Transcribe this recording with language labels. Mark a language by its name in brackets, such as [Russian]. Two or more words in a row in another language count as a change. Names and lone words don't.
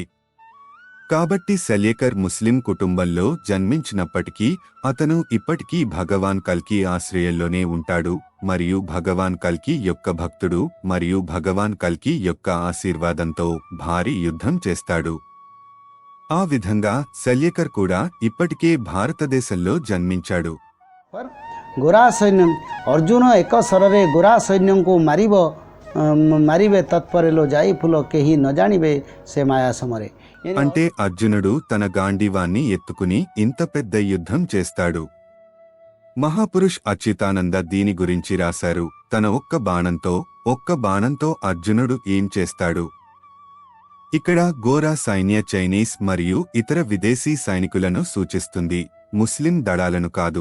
[Telugu] కాబట్టి సెల్యేకర్ ముస్లిం కుటుంబంలో జన్మించినప్పటికీ అతను ఇప్పటికీ భగవాన్ కల్కి ఆశ్రయంలోనే ఉంటాడు మరియు భగవాన్ కల్కి యొక్క భక్తుడు మరియు భగవాన్ కల్కి యొక్క ఆశీర్వాదంతో భారీ యుద్ధం చేస్తాడు. ఆ విధంగా సెల్యేకర్ కూడా ఇప్పటికే భారతదేశంలో జన్మించాడు. [Odia] ଗୋରା ସୈନ୍ୟ ଅର୍ଜୁନ ଏକ ସ୍ୱରରେ ଗୋରା ସୈନ୍ୟଙ୍କୁ ମାରିବେ ତତ୍ପରେ లో ଯାଇ ଫୁଲ କେହି ନ ଜାଣିବେ ସେ ମାୟା ସମରେ. [Telugu] అంటే అర్జునుడు తన గాంధీవాన్ని ఎత్తుకుని ఇంత పెద్ద యుద్ధం చేస్తాడు. మహాపురుష్ అచ్యుతానంద దీని గురించి రాశారు, తన ఒక్క బాణంతో అర్జునుడు ఏం చేస్తాడు. ఇక్కడ గోరా సైన్య చైనీస్ మరియు ఇతర విదేశీ సైనికులను సూచిస్తుంది, ముస్లిం దళాలను కాదు.